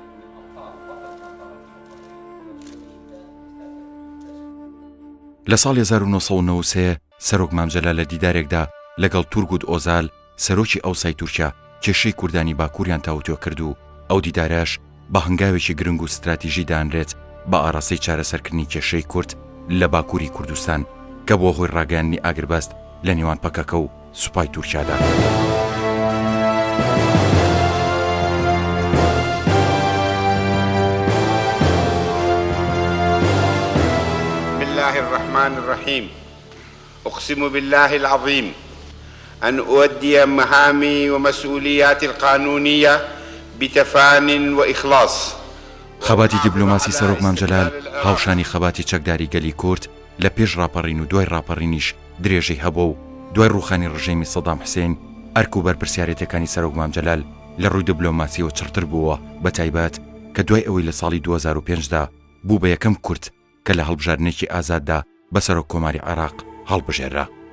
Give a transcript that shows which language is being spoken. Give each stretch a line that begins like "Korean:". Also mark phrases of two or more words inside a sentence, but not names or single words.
Central Kurdish: لە ساڵی 1993 سەرۆک مام جەلال لە دیدارێکدا لەگەڵ تورگود ئۆزال سەرۆکی ئەوسای تورکیا کێشەی کوردانی باکووریان تاوتۆ کرد و ئەو دیداراش بە هەنگاوێکی گرنگ و ستراتیژی دانرێت بە ئاراستەی چارەسەرکردنی کێشەی کورد لە باکووری کوردستان کە بۆ هۆی ڕاگەیاندنی ئاگربەست لە نێوان پەکەکە و سوپای تورکیادا.
Arabic: بسم الله الرحمن الرحيم. أقسم بالله العظيم أن أؤدي مهامي ومسؤولياتي القانونية بتفان وإخلاص.
Central Kurdish: خەباتی دیپلۆماسی سەرۆک مام جەلال هاوشانی خەباتی چەکداری گەلی کورد لە پێش ڕاپەڕین و دوای ڕاپەڕینیش درێژەی هەبوو و دوای ڕووخانی ڕژێمی سەدام حوسێن ئەرک و بەرپرسیارەتەکانی سەرۆک مام جەلال لە ڕووی دیپلۆماسیەوە چڕتر بووە، بە تایبەت کە دوای ئەوەی لە ساڵی 2005دا بوو بە یەکەم کورد کە لە هەڵبژاردنێکی ئازاددا بە سەرۆک کۆماری عێراق هەڵبژێرا.